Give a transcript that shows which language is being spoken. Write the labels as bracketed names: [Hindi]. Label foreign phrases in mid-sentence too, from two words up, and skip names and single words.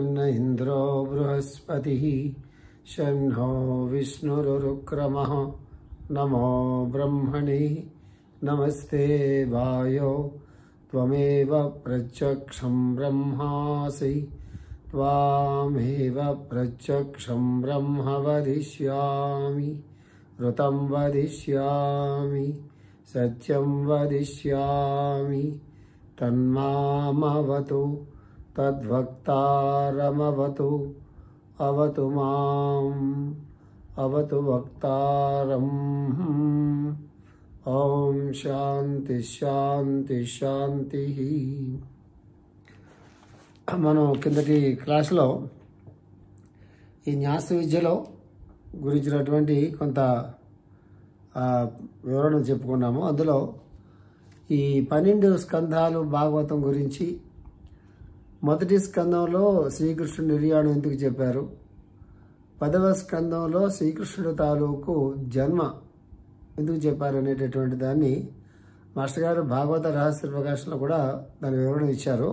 [Sanskrit] न इन्द्रो बृहस्पतिः शं नो विष्णुरुक्रमः नमो ब्रह्मणे नमस्ते वायो त्वमेव प्रत्यक्षं ब्रह्मासि त्वामेव प्रत्यक्षं ब्रह्म वदिष्यामि ऋतं वदिष्यामि सत्यं वदिष्यामि तन्मामवतु तद्वक्तारमवतु अवतु माम् अवतु वक्तारम् ओम शांति शांति शांति। [Telugu] మనం కిందటి క్లాస్లో ఈ న్యాస విద్యలో గురించినటువంటి కొంత వివరణ చెప్పుకున్నాము. అందులో ఈ 12 స్కంధాలు భాగవతం గురించి మొదటి స్కందంలో శ్రీకృష్ణుడు నిర్యాణం ఎందుకు చెప్పారు, 10వ స్కందంలో శ్రీకృష్ణుడు తాలూకు జన్మ ఎందుకు చెప్పారు అనేటటువంటి దాన్ని మాస్టర్ గారు భాగవత రహస్య ప్రకాశంలో కూడా దాని వివరణ ఇచ్చారు.